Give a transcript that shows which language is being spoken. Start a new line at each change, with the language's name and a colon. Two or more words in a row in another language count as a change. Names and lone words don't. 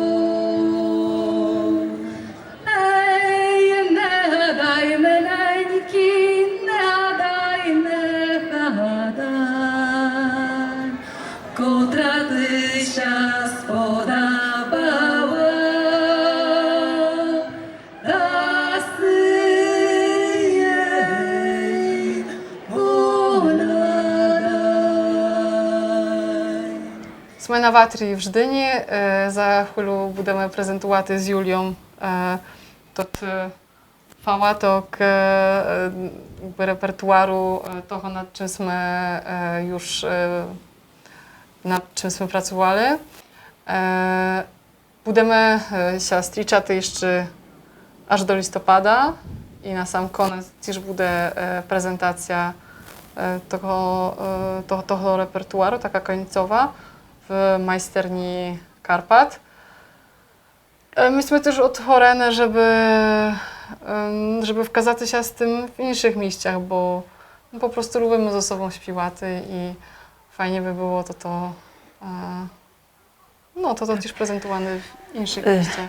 Polish: Ej, ne daj meleńki, ne daj, ne daj, kotra tysia spodobała, dasy jej poladaj.
Czech: Jsme na Vátří v Ždyni, za chvíli budeme prezentovat s Juliou tot fałatok repertuaru toho,
Polish: nad czym
Czech: jsme pracovali.
Polish: Budeme się stričat jeszcze aż do listopada i na sam koniec też bude prezentacja toho repertuaru, taka końcowa w majsterni Karpat. Myśmy też otworzone, żeby wkazać się z tym w innych miejscach, bo po prostu lubimy ze sobą śpiewać i fajnie by było to też prezentowane w innych miejscach.